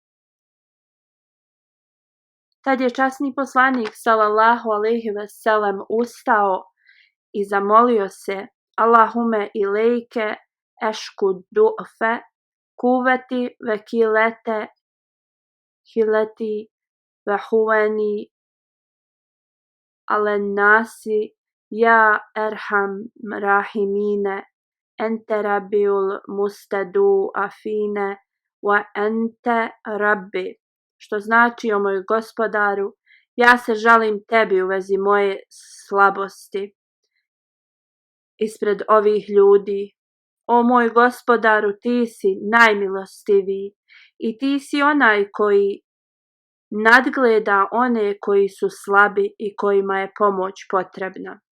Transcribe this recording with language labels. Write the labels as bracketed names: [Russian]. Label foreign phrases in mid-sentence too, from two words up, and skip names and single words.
[Bosnian] Tad je časni poslanik [Arabic] صلى الله عليه وسلم [Bosnian] ustao i zamolio se: [Arabic] اللهم إليك أشكو ضعف قوتي وقلة حيلتي وهواني على الناس يا أرحم الراحمين أنت رب المستضعفين وأنت ربي. [Bosnian] Što znači: o moj gospodaru, ja se žalim tebi u vezi moje slabosti ispred ovih ljudi. O moj gospodaru, ti si najmilostiviji i ti si onaj koji nadgleda one koji su slabi i kojima je pomoć potrebna.